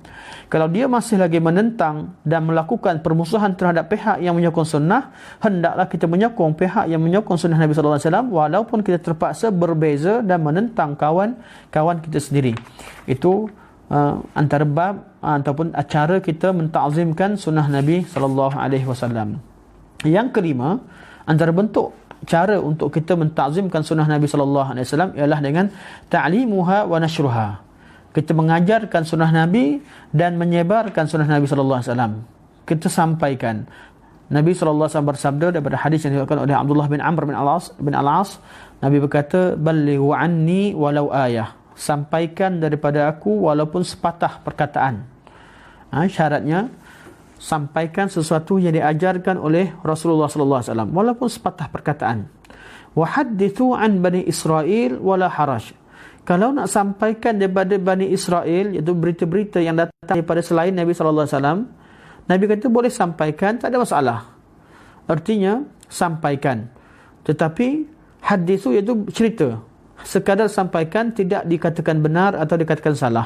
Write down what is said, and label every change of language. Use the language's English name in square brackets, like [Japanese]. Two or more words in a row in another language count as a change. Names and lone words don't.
[Malay] Kalau dia masih lagi menentang dan melakukan permusuhan terhadap pihak yang menyokong sunnah, hendaklah kita menyokong pihak yang menyokong sunnah Nabi [Arabic] صلى الله عليه وسلم, [Malay] walaupun kita terpaksa berbeza dan menentang kawan kita sendiri. Itu antara bab ataupun acara kita mentazimkan sunnah Nabi [Arabic] صلى الله عليه وسلم. [Malay] Yang kelima, antara bentuk cara untuk kita mentazimkan sunnah Nabi [Arabic] صلى الله عليه وسلم [Malay] ialah dengan [Arabic] تعليمها ونشرها. [Malay] Kita mengajarkan sunnah Nabi dan menyebarkan sunnah Nabi [Arabic] صلى الله عليه وسلم. [Malay] Kita sampaikan. Nabi [Arabic] صلى الله عليه وسلم [Malay] bersabda daripada hadis yang diriwayatkan oleh Abdullah bin Amr bin Al-As, Nabi berkata, [Arabic] "بلغوا عني ولو آية." [Malay] Sampaikan daripada aku walaupun sepatah perkataan. Syaratnya sampaikan sesuatu yang diajarkan oleh Rasulullah [Arabic] صلى الله عليه وسلم [Malay] walaupun sepatah perkataan. [Arabic] وحدثوا عن بني إسرائيل ولا حرج. [Malay] Kalau nak sampaikan daripada Bani Israel, iaitu berita-berita yang datang daripada selain Nabi [Arabic] صلى الله عليه وسلم, [Malay] Nabi kata boleh sampaikan, tak ada masalah. Artinya sampaikan. Tetapi hadis itu iaitu cerita. Sekadar sampaikan, tidak dikatakan benar atau dikatakan salah.